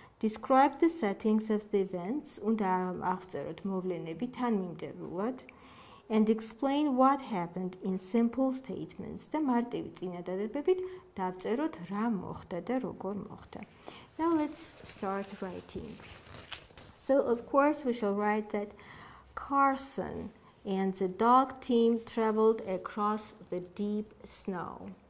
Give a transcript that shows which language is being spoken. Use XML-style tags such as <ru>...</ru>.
<en>Describe the settings of the events.</en> <ka>უნდა აღწეროთ მოვლენები თანმიმდევრულად.</ka> <en>And explain what happened in simple statements.</en> <ka>და მარტივი წინადადებებით დავწეროთ რა მოხდა და როგორ მოხდა.</ka> <en>Now let's start writing. So of course we shall write that Carson and the dog team traveled across the deep snow.</en>